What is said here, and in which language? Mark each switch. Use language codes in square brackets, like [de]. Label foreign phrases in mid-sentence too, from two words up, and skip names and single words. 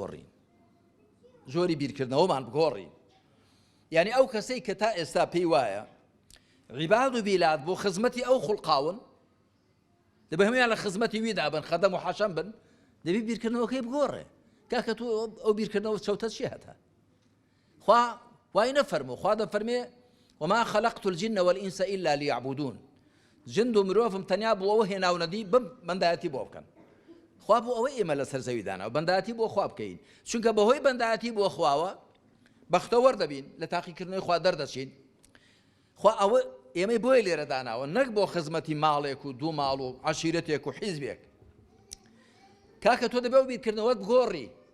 [ckb] بگۆڕین یعنی ئەو کەسەی کە تا ئێستا پێی وایە [ar] عیباد و بیلاد [ckb] بۆ خزمەتی ئەو خوڵقاون دەبێ هەمویان لە خزمەتی ویدا بن خەدەم و حەشەم بن دەبێ بیرکردنەوەکەی بگۆڕێ کاکە تۆ ئەو بیرکردنەوە چەوتە چی هەتا خوا وای نەفەرموو خوا دەفەرمێ [ar] وما خلقت الجن والإنس إلا ليعبدون [ckb] جند و مرۆڤم تەنیا بۆەوە هێناونەدی بەندایەتی بۆ بکەن خوا بۆ ئەوەی ئێمە لەسەر زەویدانەوە بەندایەتی بۆ خوا بکەین چونکە بەهۆی بەندایەتی بۆ خواوە بەختەوەەر دەبین لە تاقیکردنەوەی خوا دەردەچین خوا ئەوە ئێمەی بۆی لێرە داناوە نەک بۆ خزمەتی ماڵێک و دوو ماڵ و عەشیرەتێک و حیزبێک کاکە تۆ دەبێ و بیرکردنەوەت بگۆڕی